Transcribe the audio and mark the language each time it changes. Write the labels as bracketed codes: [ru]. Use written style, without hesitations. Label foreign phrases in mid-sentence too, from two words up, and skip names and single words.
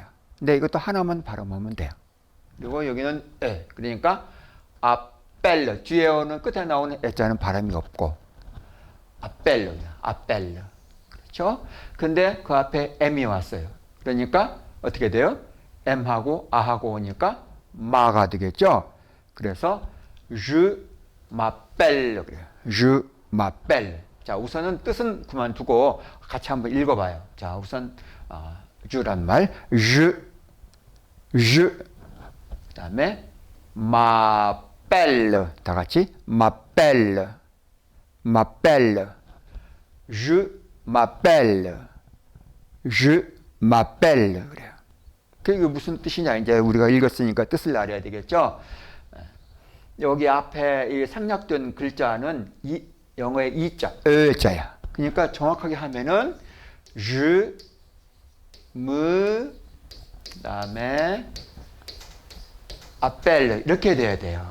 [ko] 근데 이것도 하나만 발음하면 돼요. 그리고 여기는 그러니까 아펠르 뒤에 오는 끝에 나오는 에자는 발음이 없고 아펠르 그렇죠? 근데 그 앞에 M이 왔어요. 그러니까 어떻게 돼요? M하고 아하고 오니까 마가 되겠죠? 그래서 [fr] je m'appelle [ko] 그래요. [fr] je m'appelle. [ko] 자, 우선은 뜻은 그만두고 같이 한번 읽어봐요. 자, 우선 주란 말, je, 그다음에 m'appelle. 다 같이 [fr] m'appelle, je m'appelle [ko] 그래요. 그게 무슨 뜻이냐? 이제 우리가 읽었으니까 뜻을 알아야 되겠죠? 여기 앞에 이 생략된 글자는 영어의 이자, 자야. 그러니까 정확하게 하면은 [fr] je, me, [ko] 그다음에 appelle 이렇게 돼야 돼요.